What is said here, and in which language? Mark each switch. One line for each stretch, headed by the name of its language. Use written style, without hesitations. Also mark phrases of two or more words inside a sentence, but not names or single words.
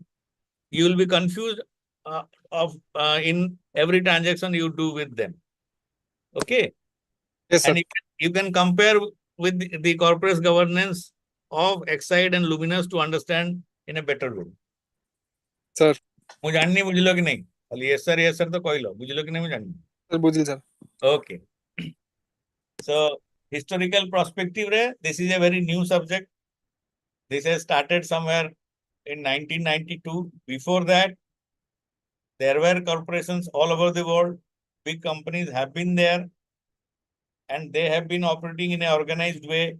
English: You will be confused in every transaction you do with them. Okay. Yes, sir. And you can compare with the corporate governance of Exide and Luminous to understand in a better way. Sir.
Odia: ମୁଁ ଜାଣିନି ବୁଝିଲ କି नहीं? खाली
English: yes sir
Odia: तो କହିଲ ବୁଝିଲ କି नहीं ମୁଁ ଜାଣିନି.
English: Sir, बुझिल sir. Okay. So historical perspective re, this is a very new subject. This has started somewhere in 1992. Before that, there were corporations all over the world. Big companies have been there and they have been operating in an organized way.